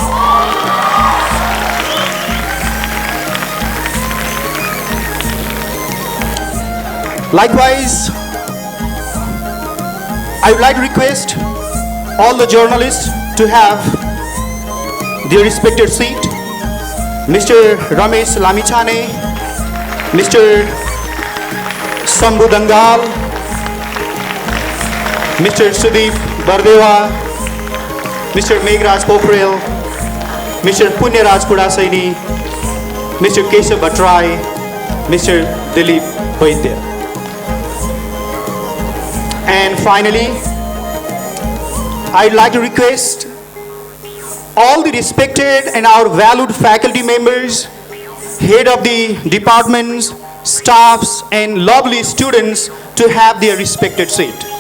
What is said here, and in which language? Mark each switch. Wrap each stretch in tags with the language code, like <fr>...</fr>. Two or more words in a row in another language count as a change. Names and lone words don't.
<en>Likewise, I would like to request all the journalists to have their respected seat. Mr. Ramesh Lamichane, Mr. Sambhu Dangal, Mr. Sudeep Bardeva, Mr. Meghraj Pokhrel, Mr. Punyaraj Kudasaini, Mr. Keshav Bhatrai, Mr. Dilip Vaidya. And finally, I'd like to request all the respected and our valued faculty members, head of the departments, staffs, and lovely students to have their respected seat.</en>